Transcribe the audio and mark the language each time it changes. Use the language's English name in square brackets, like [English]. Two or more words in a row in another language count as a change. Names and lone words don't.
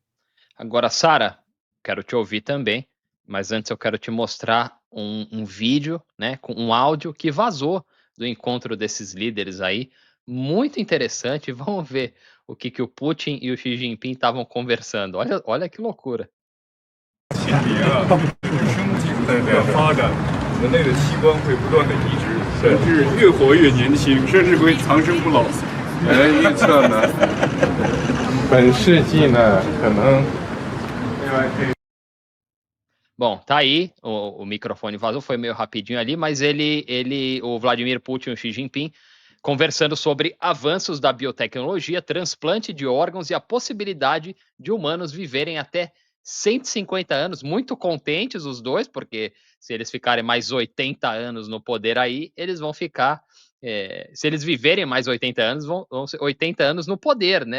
[Portuguese] Agora, Sara, quero te ouvir também, mas antes eu quero te mostrar um vídeo, né, com um áudio que vazou do encontro desses líderes aí, muito interessante. Vamos ver o que o Putin e o Xi Jinping estavam conversando. Olha que loucura. [Chinese] 的这个发展，人类的器官会不断的移植，甚至越活越年轻，甚至会长生不老。预测呢，本世纪呢，可能 [Portuguese] Bom, tá aí, o microfone vazou, foi meio rapidinho ali, mas o Vladimir Putin e o Xi Jinping conversando sobre avanços da biotecnologia, transplante de órgãos e a possibilidade de humanos viverem até 150 anos, muito contentes os dois, porque se eles ficarem mais 80 anos no poder aí, eles vão ficar, se eles viverem mais 80 anos, vão ser 80 anos no poder, né?